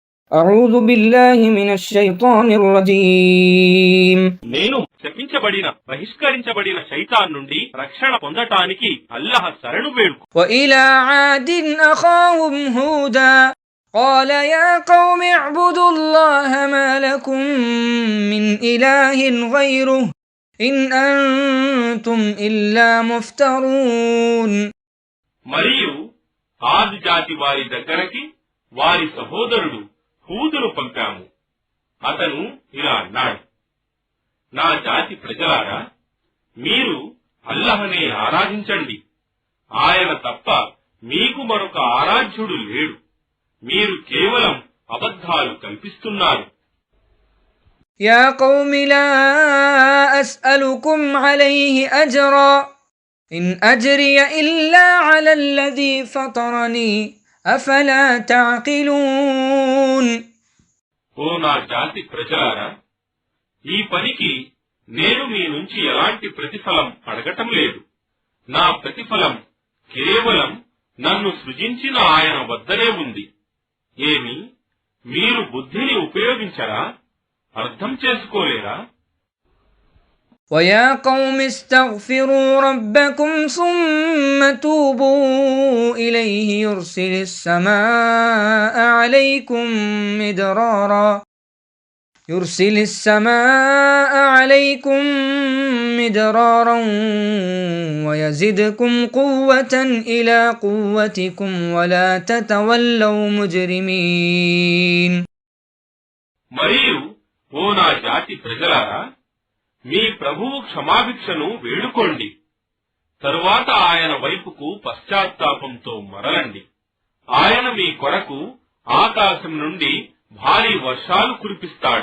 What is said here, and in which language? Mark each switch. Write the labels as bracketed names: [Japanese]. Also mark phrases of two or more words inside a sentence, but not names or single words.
[Arabic] أعوذ بالله من الشيطان الرجيم [Telugu] నేను శపించబడిన బహిష్కరించబడిన శైతాన్ నుండి రక్షణ పొందటానికి అల్లాహ్ శరణు వేడుకు. [Arabic] وإلى عاد أخاهم هودا قال يا قوم اعبدوا الله ما لكم من إله غيره إن أنتم إلا مفترون. [Telugu] మరియు ఆద్ జాతి వారి దగ్గరకి వారి సహోదరుడు హూదును పంపాము. అతను ఇలా అన్నాడు, నా జాతి ప్రజలారా, మీరు అల్లాహ్నే ఆరాధించండి. ఆయన తప్ప మీకు మరొక ఆరాధ్యుడు లేడు. మీరు కేవలం అబద్ధాలు కల్పిస్తున్నారు. [Arabic] يا قوم لا أسألكم عليه أجرا إن أجري إلا على الذي فطرني أفلا تعقلون. [Telugu] ఓ నా జాతి ప్రజలారా, ఈ పనికి నేను మీ నుంచి ఎలాంటి ప్రతిఫలం అడగటం లేదు. నా ప్రతిఫలం కేవలం నన్ను సృజించిన ఆయన వద్దనే ఉంది. ఏమి, మీరు బుద్ధిని ఉపయోగించరా? అర్థం చేసుకోలేరా? [Arabic] ويا قوم استغفروا ربكم ثم توبوا إليه يرسل السماء عليكم مدرارا ويزدكم قوة إلى قوتكم ولا تتولوا مجرمين. [Telugu] మరియు ఓ నా జాతి ప్రజలారా, మీ ప్రభువు క్షమాభిక్షను వేడుకోండి. తరువాత ఆయన వైపుకు పశ్చాత్తాపంతో మరలండి. ఆయన మీ కొరకు ఆకాశం నుండి భారీ వర్షాలు కురిపిస్తాడు.